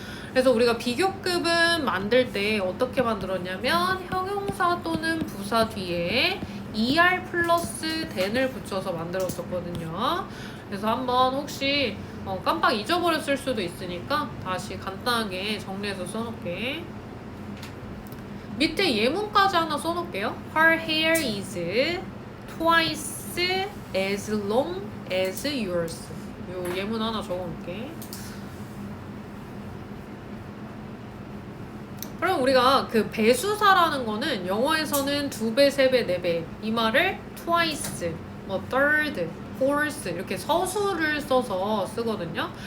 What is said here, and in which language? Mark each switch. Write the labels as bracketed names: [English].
[Korean] 그래서 우리가 비교급은 만들 때 어떻게 만들었냐면 형용사 또는 부사 뒤에 er 플러스 then을 붙여서 만들었었거든요. 그래서 한번 혹시 깜빡 잊어버렸을 수도 있으니까 다시 간단하게 정리해서 써놓을게. 밑에 예문까지 하나 써놓을게요. [English] Her hair is twice as long as yours. [Korean] 요 예문 하나 적어놓을게. 그럼 우리가 그 배수사라는 거는 영어에서는 두 배, 세 배, 네 배 이 말을 twice, 뭐 third, fourth 이렇게 서술을 써서 쓰거든요.